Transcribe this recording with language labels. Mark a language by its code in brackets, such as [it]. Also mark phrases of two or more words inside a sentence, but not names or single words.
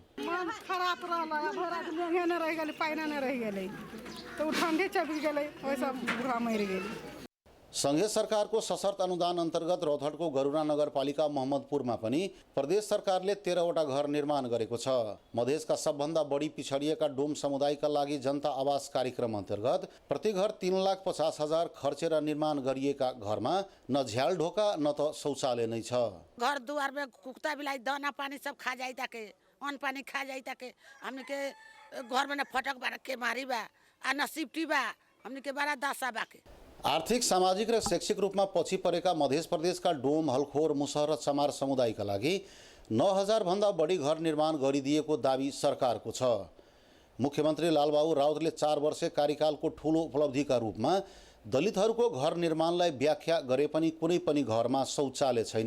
[ne] संघीय सरकारको सशर्त अनुदान अन्तर्गत रौतहटको गरुडा नगरपालिका मोहम्मदपुरमा पनि प्रदेश सरकारले 13वटा घर निर्माण गरेको छ। मधेसका सबभन्दा बढी पिछडिएका डोम समुदायका लागि जनता आवास कार्यक्रम अन्तर्गत प्रति घर 3,50,000 खर्चेर निर्माण गरिएका घरमा न झ्याल ढोका न त शौचालय नै छ। [bho] घर दुआर में कुत्ता बिलाई दाना पानी सब खा जाई ताके, अन्न पानी खा जाई ताके, हमने के घर में न फटक बार के मारी बा आ न सिफ्टी बा, हमने के बड़ा दासा बाके। [ne] आर्थिक, सामाजिक र शैक्षिक रूपमा पछि परेका मध्य प्रदेशका डोम, हलखोर, मुसहर र चमार समुदायका लागि 9,000 भन्दा बढी घर निर्माण गरिदिएको दाबी सरकारको छ। मुख्यमन्त्री लालबाबु राउतले 4 वर्ष कार्यकालको ठूलो उपलब्धिका रूपमा दलितहरूको घर निर्माणलाई व्याख्या गरे पनि कुनै पनि घरमा शौचालय छैन।